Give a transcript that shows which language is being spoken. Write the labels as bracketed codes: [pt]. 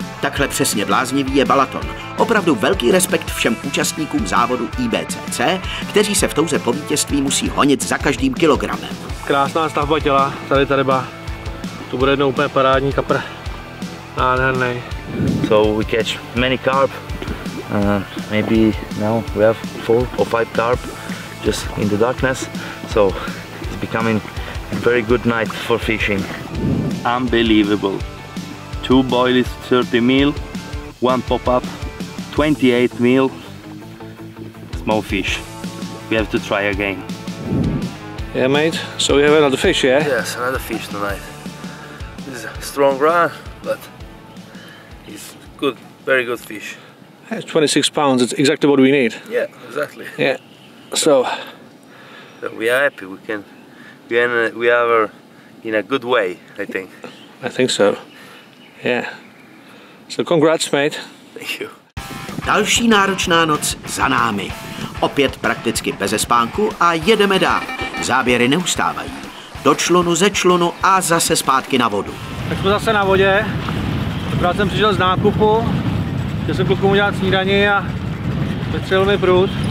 [cs] Takhle přesně bláznivý je Balaton. Opravdu velký respekt všem účastníkům závodu IBCC, kteří se v touze po vítězství musí honit za každým kilogramem. Krásná stavba těla, tady ta ryba. To bude jednou úplně parádní kapr. Nádherný. [en] So we catch many carp. Maybe now we have 4 or 5 carp just in the darkness. So it's becoming a very good night for fishing. Unbelievable. 2 boilies, 30 meal, 1 pop-up, 28 meal, small fish. We have to try again. Yeah, mate. So we have another fish, yeah? Yes, another fish tonight. This is a strong run, but it's good, very good fish. It's 26 pounds. It's exactly what we need. Yeah, exactly. Yeah. So we are happy. We are in a good way, I think. I think so. Yeah. So congrats, mate. Thank you. [cs] Další náročná noc za námi. Opět prakticky beze spánku a jedeme dál. Záběry neustávají. Do člunu, ze člunu a zase zpátky na vodu. Tak jsme zase na vodě. Akorát jsem přišel z nákupu. Chtěl jsem klukům udělat snídani a vystřelil mi prut.